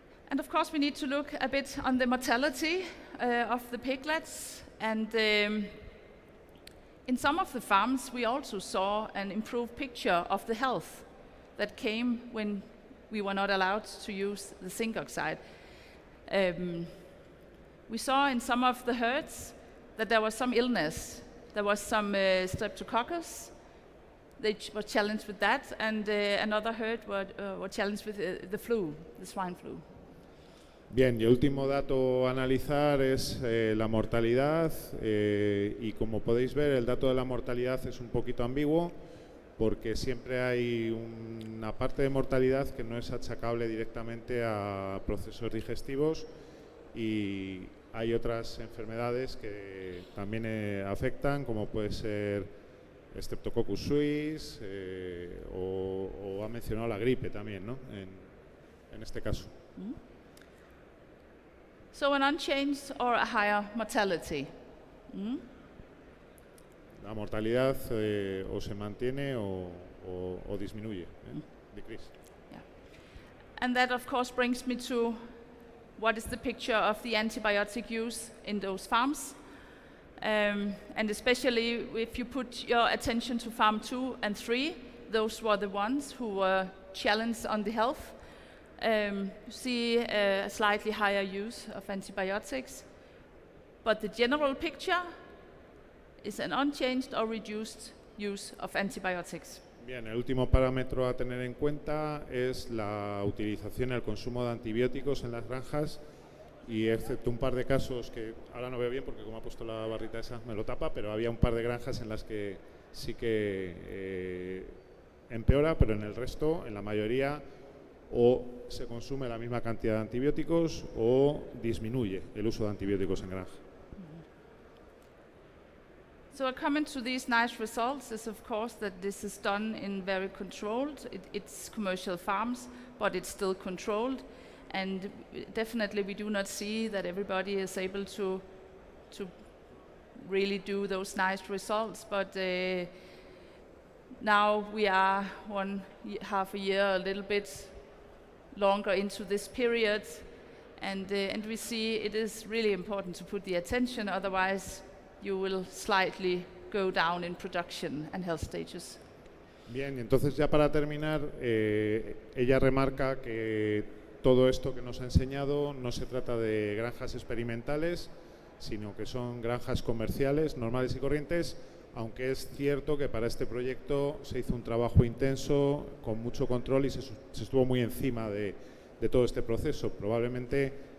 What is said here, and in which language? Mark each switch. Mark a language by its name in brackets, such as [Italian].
[English] And of course we need to look a bit on the mortality of the piglets, and in some of the farms we also saw an improved picture of the health that came when we were not allowed to use the zinc oxide. We saw in some of the herds that there was some illness. There was some streptococcus. They were challenged with that, and another herd were challenged with the flu, the swine flu. [Spanish] Bien, y el último dato a analizar es la mortalidad, y como podéis ver el dato de la mortalidad es un poquito ambiguo, porque siempre hay una parte de mortalidad que no es achacable directamente a procesos digestivos y hay otras enfermedades que también afectan, como puede ser Streptococcus suis o ha mencionado la gripe también, ¿no? En este caso. [English] So an unchanged or a higher mortality. [Spanish] La mortalidad o se mantiene o disminuye, decrease. [English] Yeah. And that of course brings me to what is the picture of the antibiotic use in those farms. And especially if you put your attention to farm 2 and 3, those were the ones who were challenged on the health. You see a slightly higher use of antibiotics, but the general picture is an unchanged or reduced use of antibiotics. [Spanish] Bien, el último parámetro a tener en cuenta es la utilización y el consumo de antibióticos en las granjas, y excepto un par de casos que ahora no veo bien porque como ha puesto la barrita esa me lo tapa, pero había un par de granjas en las que sí que empeora, pero en el resto, en la mayoría, o se consume la misma cantidad de antibióticos o disminuye el uso de antibióticos en granja. [English] So a comment to these nice results is of course that this is done in very controlled, it's commercial farms, but it's still controlled, and definitely we do not see that everybody is able to really do those nice results, but now we are half a year, a little bit longer into this period, and we see it is really important to put the attention, otherwise you will slightly go down in production and health stages. [Spanish] Bien, y entonces ya para terminar, ella remarca que todo esto que nos ha enseñado no se trata de granjas experimentales, sino que son granjas comerciales, normales y corrientes, aunque es cierto que para este proyecto se hizo un trabajo intenso, con mucho control y se estuvo muy encima de todo este proceso. Probablemente